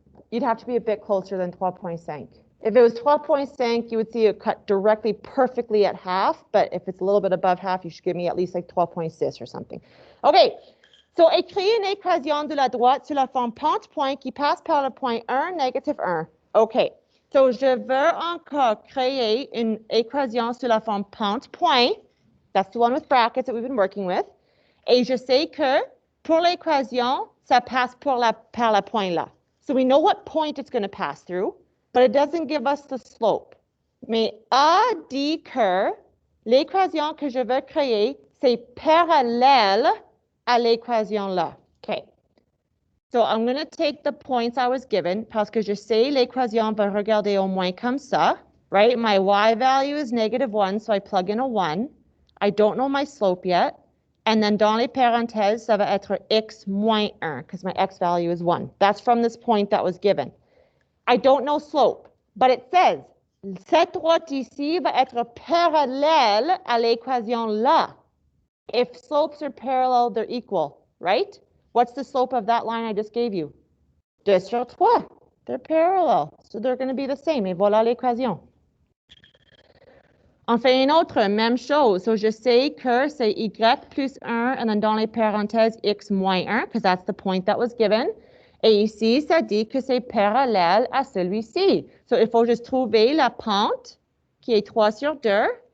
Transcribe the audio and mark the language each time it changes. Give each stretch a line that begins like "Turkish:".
English: You'd have to be a bit closer than 3.5. If it was 12.5, you would see it cut directly perfectly at half, but if it's a little bit above half, you should give me at least like 12.6 or something.
French: Okay, so écrire une équation de la droite sur la forme pente-point qui passe par le point 1, négatif 1. Okay, so je veux encore créer une équation sur la forme pente-point.
English: That's the one with brackets that we've been working with.
French: Et je sais que pour l'équation, ça passe par la point là.
English: So we know what point it's going to pass through, but it doesn't give us the slope.
French: Mais A dit que l'équation que je veux créer, c'est parallèle à l'équation là.
English: Okay. So I'm going to take the points I was given
French: parce que je sais l'équation va regarder au moins comme ça,
English: right? My y value is -1, so I plug in a 1. I don't know my slope yet.
French: And then dans les parenthèses, ça va être x moins 1
English: because my x value is 1. That's from this point that was given. I don't know slope, but it says
French: cette droite ici va être parallèle à l'équation là.
English: If slopes are parallel, they're equal, right? What's the slope of that line I just gave you?
French: 2 sur 3.
English: They're parallel, so they're going to be the same.
French: Et voilà l'équation. On fait une autre, même chose. So je sais que c'est y plus 1, and then dans les parenthèses, x moins 1,
English: because that's the point that was given.
French: Et ici, ça dit que c'est parallèle à celui-ci. So il faut juste trouver la pente, qui est 3 sur 2.